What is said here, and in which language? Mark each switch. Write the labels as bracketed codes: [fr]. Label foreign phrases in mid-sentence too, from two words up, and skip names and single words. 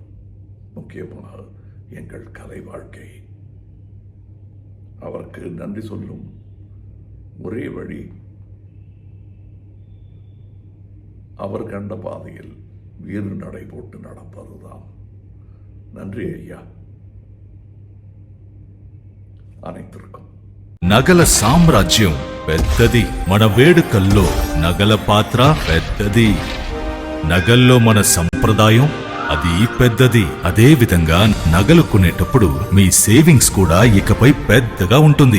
[ta] முக்கியமாக எங்கள் கலை வாழ்க்கை. அவருக்கு நன்றி சொல்லும் ஒரே வழி அவர் கண்ட பாதையில் வீறு நடை போட்டு நடப்பதுதான். நன்றி ஐயா. అனைத்திற்கும். [te] నగల సామ్రాజ్యం పెద్దది. మన వేడుకల్లో నగల పాత్ర పెద్దది. నగల్లో మన సంప్రదాయం అది పెద్దది. అదే విధంగా నగలు కొనేటప్పుడు మీ సేవింగ్స్ కూడా ఇకపై పెద్దగా ఉంటుంది.